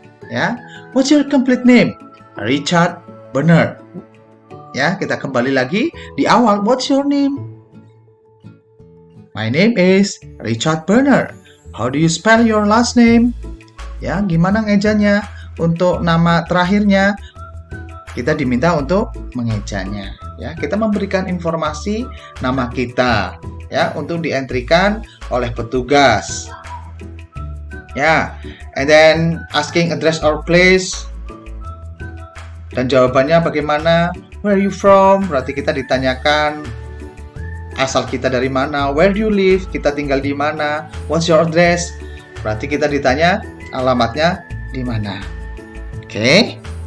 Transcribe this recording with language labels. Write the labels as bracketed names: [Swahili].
[English] Ya, what's your complete name? Richard Bernard. [Indonesian] Ya, kita kembali lagi di awal. [English] What's your name? My name is Richard Bernard. How do you spell your last name? [Indonesian] Ya, gimana ngejanya? Untuk nama terakhirnya, kita diminta untuk mengejanya. Ya, kita memberikan informasi nama kita, ya, untuk dientrikan oleh petugas. [English] Ya, and then asking address or place. [Indonesian] Dan jawabannya bagaimana? [English] Where are you from? [Indonesian] Berarti kita ditanyakan asal kita dari mana. [English] Where do you live? [Indonesian] Kita tinggal di mana. [English] What's your address? [Indonesian] Berarti kita ditanya alamatnya di mana. Oke.